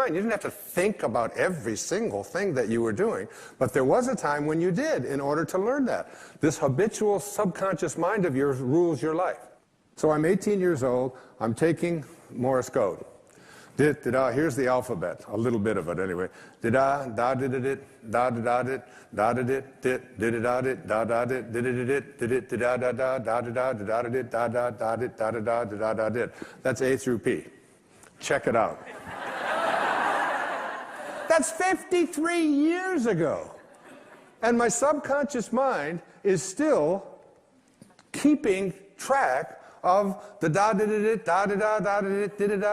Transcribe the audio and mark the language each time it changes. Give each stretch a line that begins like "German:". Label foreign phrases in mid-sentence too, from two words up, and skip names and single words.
English: You didn't have to think about every single thing that you were doing, but there was a time when you did in order to learn that. This habitual subconscious mind of yours rules your life. So I'm 18 years old, I'm taking Morse code. Here's the alphabet, a little bit of it anyway. Da da did it, da da did, da da did, did da did, da da did, did it, da da da, da da da, da da did, da da da did, da da da, da da did. That's A through P. Check it out. That's 53 years ago. And my subconscious mind is still keeping track of the da-da-da-da, da-da-da, da-da-da, da-da-da.